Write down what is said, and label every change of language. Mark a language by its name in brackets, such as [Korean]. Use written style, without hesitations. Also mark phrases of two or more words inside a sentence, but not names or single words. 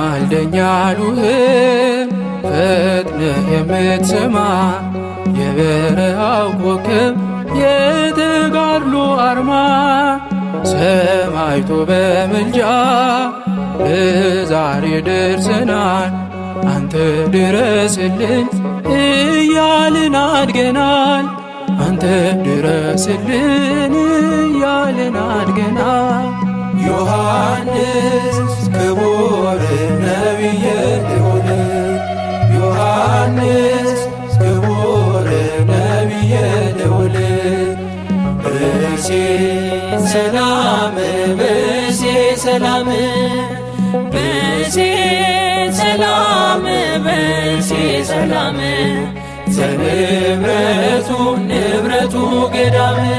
[Amharic] ማልደኛ አሉህም ፈጥነህ የምትሰማ የበረሃው ኮከብ የተጋድሎ አርማ ሰማዕቱ በምልጃ ለዛሬ ደርሰናል። አንተ ድረስልን እያልን አድገናል። አንተ ድረስልን እያልን አድገናል። [Geez] ዮሐንስ ክቡር ነቢየ ልዑል ዮሐንስ ክቡር ነቢየ ልዑል ብእሴ ሰላም ብእሴ ሰላም ብእሴ ሰላም ብእሴ ሰላም ዘንብረቱ ንብረቱ ገዳም